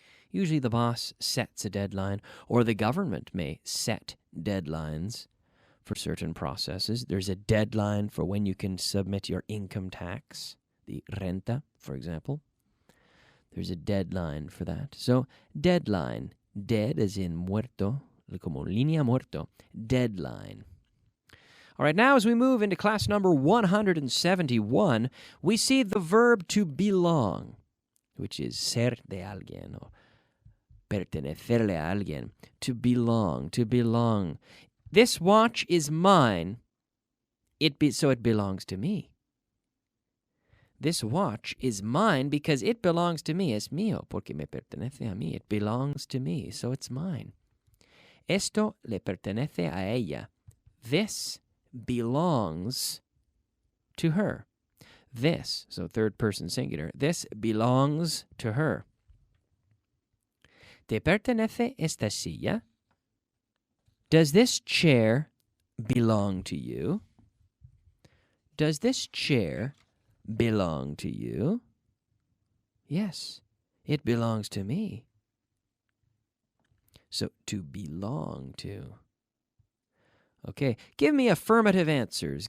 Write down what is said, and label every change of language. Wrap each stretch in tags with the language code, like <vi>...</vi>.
<en>Usually the boss sets a deadline, or the government may set deadlines for certain processes. There's a deadline for when you can submit your income tax, the renta, for example. There's a deadline for that. So, deadline, dead as in muerto,</en> <es>como línea muerto,</es> <en>deadline. All right, now as we move into class number 171, we see the verb to belong, which is</en> <es>ser de alguien,</es> <en>or</en> <es>pertenecerle a alguien,</es> <en>to belong. This watch is mine, so it belongs to me. This watch is mine because it belongs to me.</en> <es>Es mío porque me pertenece a mí.</es> <en>It belongs to me, so it's mine.</en> <es>Esto le pertenece a ella.</es> <en>This belongs to her. This, so third person singular, this belongs to her.</en> <es>¿Te pertenece esta silla?</es> <en>Does this chair belong to you? Does this chair belong to you? Yes, it belongs to me. So, to belong to. Okay, give me affirmative answers.</en>